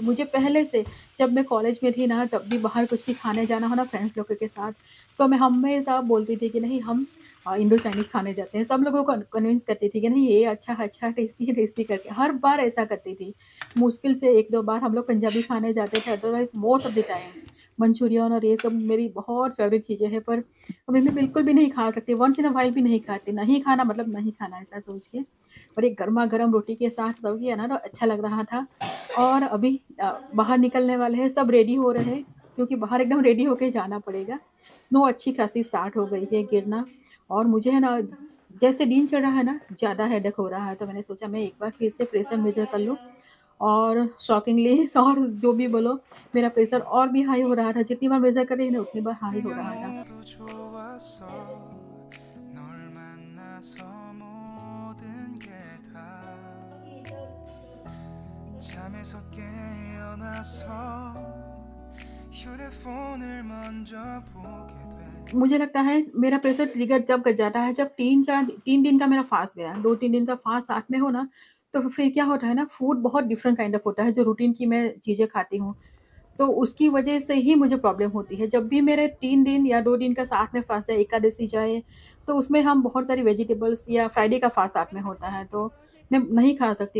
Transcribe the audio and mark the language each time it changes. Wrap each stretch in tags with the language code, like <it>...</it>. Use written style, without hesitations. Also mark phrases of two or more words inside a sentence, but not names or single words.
<hi>मुझे पहले से, जब मैं कॉलेज में थी ना तब भी बाहर कुछ भी खाने जाना हो ना फ्रेंड्स लोगों के साथ, तो मैं हमेशा बोलती थी कि नहीं हम</hi> <en>Indo Chinese</en> <hi>खाने जाते हैं। सब लोगों को कन्विंस करती थी कि नहीं ये अच्छा है, अच्छा टेस्टी है, टेस्टी करके हर बार ऐसा करती थी। मुश्किल से 1-2 बार हम लोग पंजाबी खाने जाते थे, अदरवाइज़</hi> <en>most of the time</en> <hi>मंचूरियन और ये सब मेरी बहुत फ़ेवरेट चीज़ें हैं, पर अभी मैं बिल्कुल भी नहीं खा सकती,</hi> <en>once in a while</en> <hi>भी नहीं खाती। नहीं खाना मतलब नहीं खाना ऐसा सोच के। और एक गरमा-गरम रोटी के साथ सर्व किया ना तो अच्छा लग रहा था। और अभी बाहर निकलने वाले हैं, सब रेडी हो रहे हैं, क्योंकि बाहर एकदम रेडी होके जाना पड़ेगा। स्नो अच्छी खासी स्टार्ट हो गई है गिरना, और मुझे है ना जैसे दिन चढ़ रहा है ना, ज़्यादा हेडेक हो रहा है, तो मैंने सोचा मैं एक बार फिर से</hi> <en>pressure measure</en> <hi>कर लूँ। और शॉकिंगली और जो भी बोलो, मेरा प्रेशर और भी हाई हो रहा था। जितनी बार मेज़र कर रही ना, उतनी बार हाई हो</hi> <ko>네가</ko> <hi>रहा था।</hi> <ko>너도 좋았어 널 만나서 모든 게 다 잠에서 깨어나서 휴대폰을 먼저 보게 돼</ko> <hi>मुझे लगता है मेरा</hi> <en>pressure trigger</en> <hi>जब कर जाता है, जब 3 दिन का मेरा फास्ट गया, 2-3 दिन का फास्ट साथ में हो ना, तो फिर क्या होता है ना, फूड बहुत</hi> <en>different kind of</en> <hi>होता है, जो रूटीन की मैं चीज़ें खाती हूँ। तो उसकी वजह से ही मुझे प्रॉब्लम होती है। जब भी मेरे 3 दिन या 2 दिन का साथ में फास्ट जाए, एकादशी जाए, तो उसमें हम बहुत सारी वेजिटेबल्स या फ्राइडे का फास्ट साथ में होता है, तो मैं नहीं खा सकती।</hi>